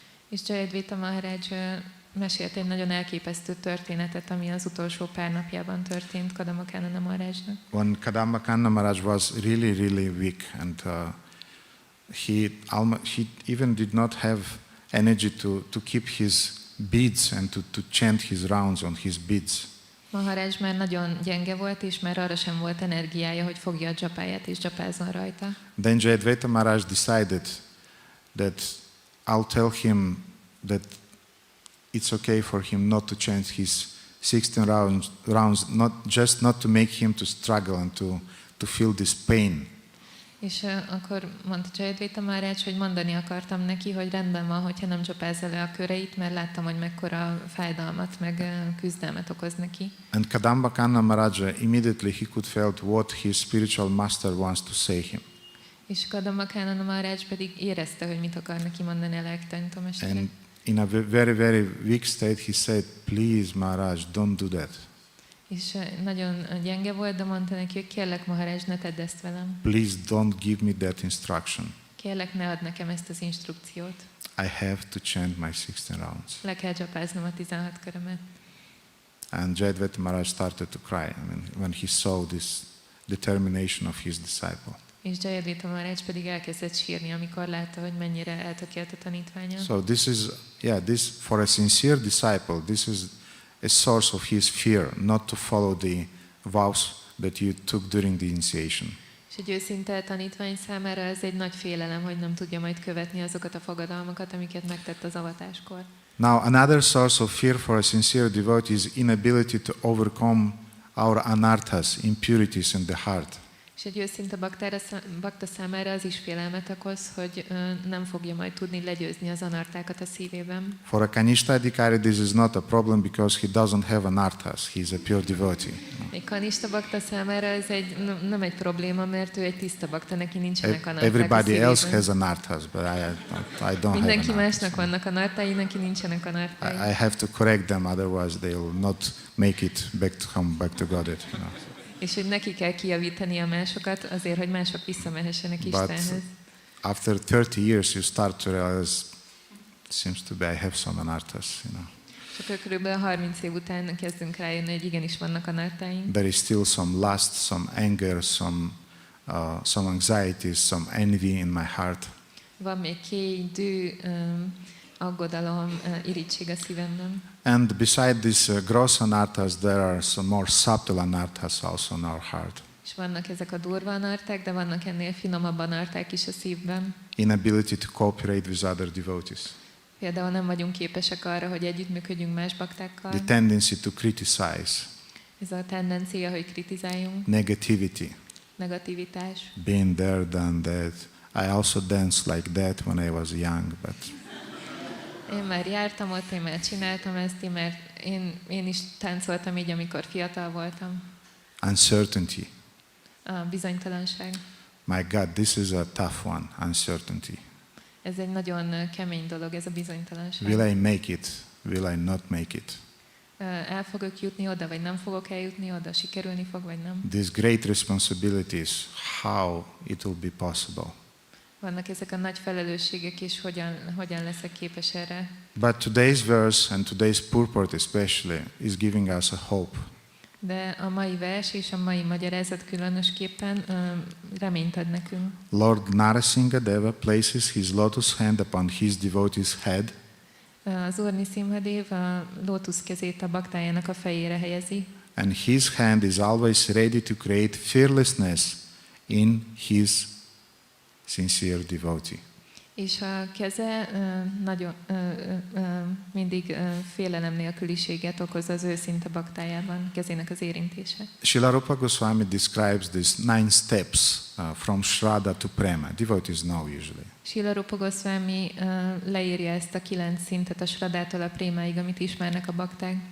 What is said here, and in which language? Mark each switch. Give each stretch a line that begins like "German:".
Hungarian: És Jayadvaita Maharaj mesélt egy nagyon elképesztő történetet, ami az utolsó pár napjában történt Kadambakanna Maharajnak.
English: When Kadambakanna Maharaj was really weak, and he even did not have energy to keep his beads and to chant his rounds on his beads.
Hungarian: Maharaj már nagyon gyenge volt, és már arra sem volt energiája, hogy fogja a dzsapáját és dzsapázzon rajta.
English: Then Jayadvaita Maharaj decided that I'll tell him that it's okay for him not to chant his 16 rounds, not to make him to struggle and to feel this pain.
Hungarian: És akkor mondta Jayadvaita Maharaj, hogy mondani akartam neki, hogy rendben van, hogyha nem csapázza le a köreit, mert láttam, hogy mekkora fájdalmat, meg küzdelmet okoz neki.
English: And Kadambakanna Maharaj immediately he could felt what his spiritual master wants to say him.
Hungarian: És Kadambakanna Maharaj pedig érezte, hogy mit akar neki mondani a lelkitanítómesternek.
English: And in a very weak state he said, please Maharaj, don't do that.
Hungarian: És nagyon gyenge volt, de mondta neki, hogy kérlek Maharaj, ne tedd ezt velem.
English: Please don't give me that instruction.
Hungarian: Kérlek, ne add nekem ezt az instrukciót.
English: I have to chant my 16 rounds.
Hungarian: Le kell csapáznom a 16 körömet.
English: And Jayadvaita Maharaj started to cry, when he saw this determination of his disciple.
Hungarian: És Jayadvaita Maharaj pedig elkezdett sírni, amikor látta, hogy mennyire eltökélt a tanítványa.
English: So this for a sincere disciple, this is a source of his fear, not to follow the vows that you took during the initiation.
Hungarian: És egy őszinte tanítvány számára ez egy nagy félelem, hogy nem tudja majd követni azokat a fogadalmakat, amiket megtett az avatáskor.
English: Now, another source of fear for a sincere devotee is inability to overcome our anarthas, impurities in the heart.
Hungarian: És egy őszinte bakta számára az is félelmet okoz, hogy nem fogja majd tudni legyőzni az anartákat a szívében.
English: For a Kanishta Adhikari this is not a problem because he doesn't have anarthas, he is a pure devotee.
Hungarian: Egy kanista bakta számára ez nem egy probléma, mert ő egy tiszta bakta, neki nincsenek anarták
English: Everybody
Hungarian: a szívében.
English: else has anarthas, but I don't
Hungarian: Mindenki
English: have
Hungarian: másnak vannak anartái, neki nincsenek anartái.
English: I have to correct them, otherwise they will not make it come back to God.
Hungarian: És hogy neki kell kijavítani a másokat azért, hogy mások visszamehessenek Istenhez.
English: But after 30 years you start to realize, it seems to be I have some anarthas,
Hungarian: És akkor körülbelül 30 év után kezdünk rájönni, hogy igenis vannak anartáink.
English: There is still some lust, some anger, some anxieties, some envy in my heart.
Hungarian: Van még kéj, dű, aggodalom, irigység a szívemben.
English: And beside these gross anarthas, there are some more subtle anarthas also in our heart.
Hungarian: És vannak ezek a durva anarták, de vannak ennél finomabb anarták is a szívben.
English: Inability to cooperate with other devotees.
Hungarian: Például nem vagyunk képesek arra, hogy együttműködjünk más baktákkal.
English: The tendency to criticize.
Hungarian: Ez a tendencia, hogy kritizáljunk.
English: Negativity.
Hungarian: Negativitás.
English: Been there, done that. I also danced like that when I was young, but
Hungarian: Én már jártam ott, én már csináltam ezt, én is táncoltam így, amikor fiatal voltam.
English: uncertainty.
Hungarian: A bizonytalanság.
English: My God, this is a tough one, uncertainty.
Hungarian: Ez egy nagyon kemény dolog, ez a bizonytalanság.
English: Will I make it? Will I not make it?
Hungarian: El fogok jutni oda, vagy nem fogok eljutni oda, sikerülni fog, vagy nem.
English: These great responsibilities, how it will be possible.
Hungarian: Vannak ezek a nagy felelősségek, és hogyan leszek képes erre.
English: But today's verse and today's purport especially is giving us a hope.
Hungarian: De a mai vers és a mai magyarázat különösképpen reményt ad nekünk.
English: Lord Nṛsimha Deva places his lotus hand upon his devotee's head.
Hungarian: Az Úr Nṛsimha Deva a lótusz kezét a baktájának a fejére helyezi.
English: And his hand is always ready to create fearlessness in his sincere devotee.
Hungarian: És a keze nagyon mindig félelem nélküliséget okoz az őszinte baktájában, kezének az érintése.
English: Srila Rupa Goswami describes these 9 steps from Shraddha to Prema. Devotees know usually.
Hungarian: Srila Rupa Goswami leírja ezt a 9 szintet a Shraddától a Prémáig, amit ismernek a bakták.